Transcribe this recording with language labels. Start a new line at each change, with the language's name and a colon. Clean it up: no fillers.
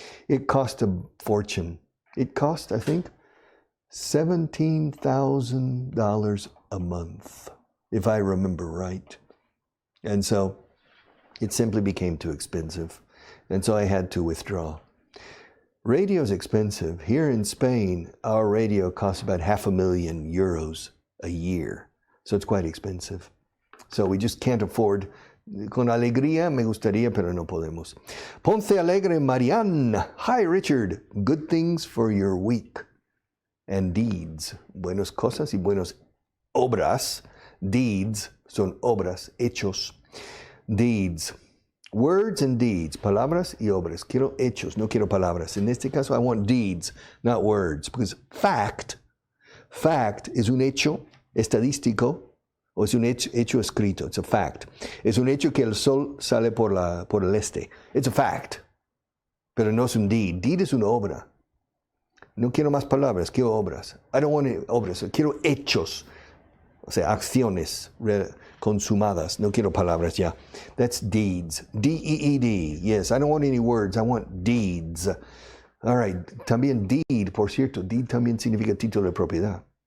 English: It cost a fortune. It cost, I think, $17,000 a month, if I remember right. And so it simply became too expensive. And so I had to withdraw. Radio is expensive. Here in Spain, our radio costs about €500,000 a year. So it's quite expensive. So we just can't afford.
Spanish: Con alegría me gustaría, pero no podemos.
English: Ponce Alegre Marianne. Hi, Richard. Good things for your week. And deeds.
Spanish: Buenas cosas y buenas obras. Deeds son obras, hechos. Deeds.
English: Words and deeds,
Spanish: palabras y obras. Quiero hechos, no quiero palabras. En este caso,
English: I want deeds, not words. Because fact
Spanish: es un hecho estadístico o es un hecho escrito.
English: It's a fact.
Spanish: Es un hecho que el sol sale por el este.
English: It's a fact.
Spanish: Pero no es un deed. Deed es una obra. No quiero más palabras, quiero obras.
English: I don't want
Spanish: obras, quiero hechos. O sea, acciones consumadas. No quiero palabras ya.
English: That's deeds. D-E-E-D. Yes, I don't want any words. I want deeds. All right.
Spanish: También deed, por cierto. Deed también significa título de propiedad.